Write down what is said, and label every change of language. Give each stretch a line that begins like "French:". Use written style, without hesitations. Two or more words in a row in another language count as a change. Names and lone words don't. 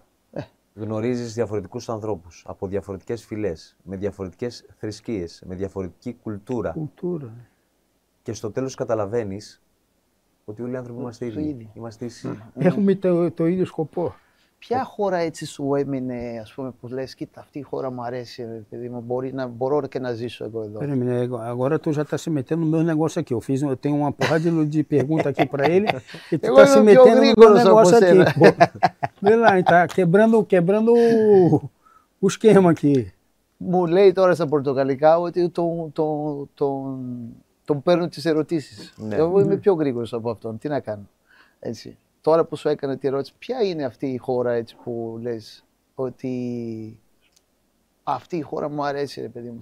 Greek: Γνωρίζεις διαφορετικούς ανθρώπους από διαφορετικές φυλές, με διαφορετικές θρησκείες, με διαφορετική κουλτούρα. Και στο τέλος καταλαβαίνεις ότι όλοι οι άνθρωποι είμαστε ίδιοι. Έχουμε το ίδιο σκοπό. Ποια χώρα έτσι σου έμεινε, ας πούμε, που λες, κοίτα, αυτή η χώρα μου αρέσει, παιδί μου, μπορώ και να ζήσω εγώ εδώ.
Portuguese: Agora tu já está se metendo no meu negócio aqui. Eu tenho uma porrada de pergunta aqui para ele e tu está se metendo no meu negócio aqui. Vê lá, tá quebrando o esquema aqui.
Greek: Μου λέει τώρα στα πορτογαλικά ότι τον παίρνουν τις ερωτήσεις. Εγώ είμαι πιο γρήγορος από αυτόν. Τι να κάνω. Έτσι. τώρα που σου έκανε τη ερώτηση, ποια είναι αυτή η χώρα έτσι που λες ότι αυτή η χώρα μου αρέσει, ρε παιδί μου.